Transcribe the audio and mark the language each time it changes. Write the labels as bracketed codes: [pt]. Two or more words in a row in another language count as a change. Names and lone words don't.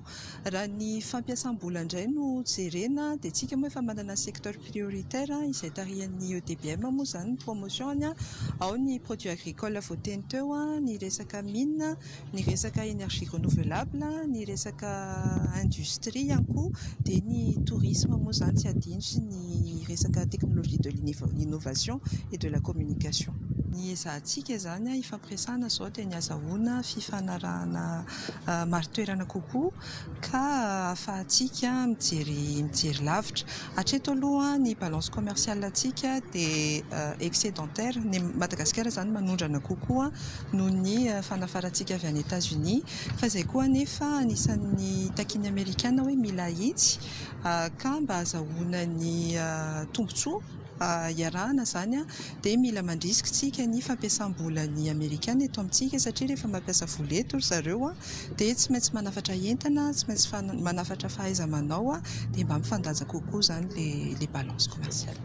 [mg] Raha ny fampiasam-bola indray no jerena dia tsika moa efa manana [fr] secteur prioritaire [mg] izay tarihan'ny EDBM moa zany ny promotion ao ny [fr] produits agricoles [mg] voateny teo ny resaka mine, ny resaka [fr] énergie renouvelable, [mg] ny resaka industrie ihany koa dia ny tourisme moa zany tsy adino sy ny resaka [fr] technologie de l'innovation et de la communication. [mg] Ny ezahantsika zany ifampiresana zao dia ny azahoana fifanarahana maro-toerana kokoa ka ahafahantsika mijery lavitra. Hatreto aloha ny [fr] balance commerciale [mg] antsika dia excédentaire. Ny Madagasikara zany manondrana kokoa noho ny fanafarantsika avy any États-Unis fa izay koa nefa anisan'ny takiny Amerikana hoe mila hitsy ka mba azahoana ny tombontsoa iarahana zany dia mila mandrisika tsika ny fampiasam-bola ny Amerikana eto amintsika satria rehefa mampiasa vola eto zareo dia tsy maintsy manafatra entana, tsy maintsy manafatra fahaiza-manao dia mba mifandanja kokoa zany le [fr] balance commerciale.